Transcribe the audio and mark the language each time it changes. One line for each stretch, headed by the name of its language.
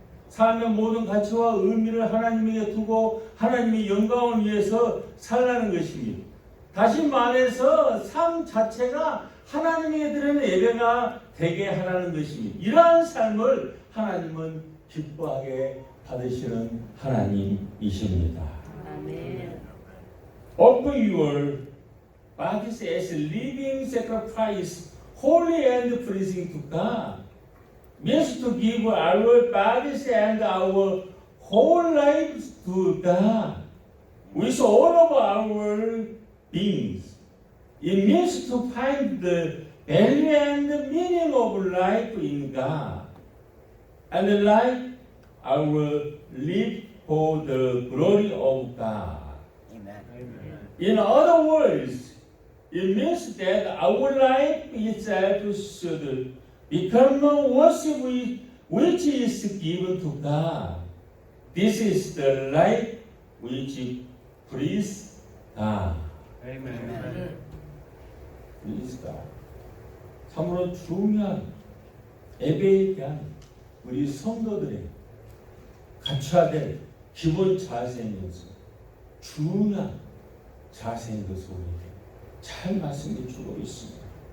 Korean: 삶의 모든 가치와 의미를 하나님에게 두고 하나님의 영광을 위해서 살라는 것입니다. 다시 말해서 삶 자체가 하나님에게 드리는 예배가 되게 하라는 것입니다. 이러한 삶을 하나님은 기뻐하게 받으시는 하나님이십니다. 아멘.
English: Offer your bodies as living sacrifice, holy and pleasing to God. Means to give our bodies and our whole lives to God with all of our beings. It means to find the value and the meaning of life in God, and like our live for the glory of God. In other words, it means that our life itself should become a worship which is given to God. This is the life which pleases God. Amen. Please God.
Korean: 참으로 중요한 예배에 대한 우리 성도들의 갖춰야 될 기본 자세이면서 중요한 자세인 것을 우리에게 잘 말씀해 주고 있습니다.